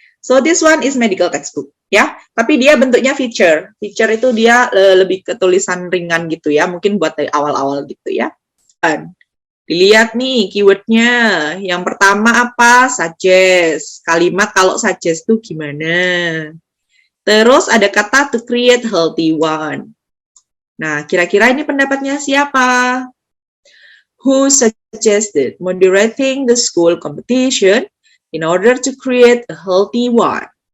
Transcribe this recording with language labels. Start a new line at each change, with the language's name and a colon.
English: So this one is medical textbook,
Indonesian: ya. Tapi dia bentuknya feature. Feature itu dia lebih ke tulisan ringan gitu ya, mungkin buat dari awal-awal gitu ya. Dilihat nih keywordnya. Yang pertama apa? Suggest. Kalimat kalau suggest itu gimana? Terus ada kata
English: to create healthy one.
Indonesian: Nah, kira-kira ini pendapatnya siapa?
English: Who suggested moderating the school competition in order to create a healthy one?